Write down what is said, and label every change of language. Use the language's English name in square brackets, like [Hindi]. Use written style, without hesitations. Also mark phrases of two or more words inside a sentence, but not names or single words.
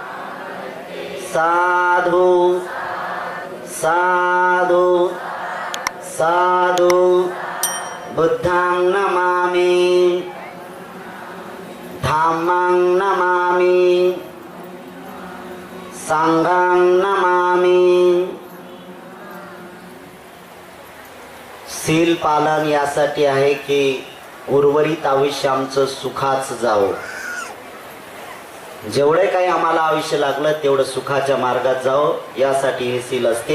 [Pali] साधु साधु साधु बुद्धं नमामि धम्मं नमामि संघं नमामि। [Marathi] शील पालन यासाठी आहे की उर्वरित आयुष्य आमचं सुखाचं जावं. जेवढे काही आम्हाला आयुष्य लागलं तेवढं सुखाच्या मार्गात जावं यासाठी हे शील असते.